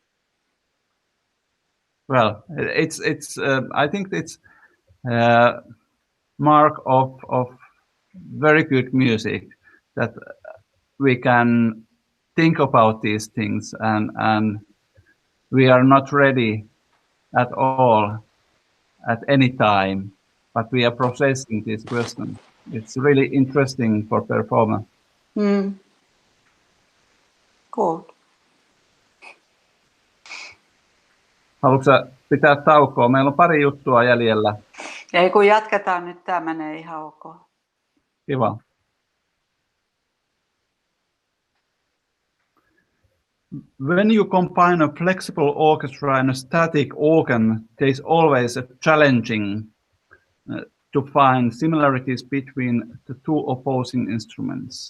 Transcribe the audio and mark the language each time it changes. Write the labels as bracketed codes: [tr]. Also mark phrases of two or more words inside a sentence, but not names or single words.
[en] Well, it's I think it's mark of very good music that we can think about these things and we are not ready at all at any time, but we are processing these questions. It's really interesting for performance. Mm. Good. [fi] Haluatko sä pitää taukoa? Meillä on pari juttua jäljellä. Ei kun jatketaan nyt, tämä menee ihan ok. Kiva. [en] When you combine a flexible orchestra and a static organ, there's always a challenging to find similarities between the two opposing instruments.